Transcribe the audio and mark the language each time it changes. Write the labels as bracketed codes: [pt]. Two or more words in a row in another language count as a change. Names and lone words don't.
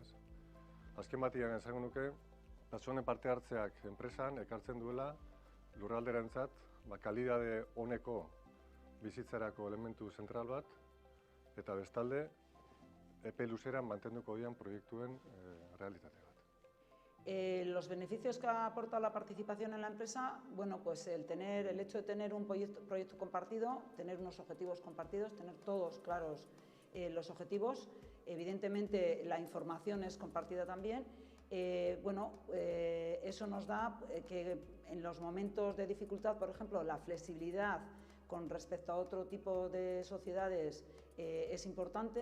[eu] Azken batean esango nuke, pertsonen parte hartzeak enpresan ekartzen duela lurralderentzat kalidade oneko bizitzarako elementu zentral bat, eta bestalde epe luzeran mantenduko dian proiektuen realitate bat. [es] Los beneficios que aporta la participación en la empresa, bueno, pues el hecho de tener un proyecto compartido, tener unos objetivos compartidos, tener todos claros los objetivos, evidentemente la información es compartida también. Eso nos da que en los momentos de dificultad, por ejemplo, la flexibilidad con respecto a otro tipo de sociedades es importante.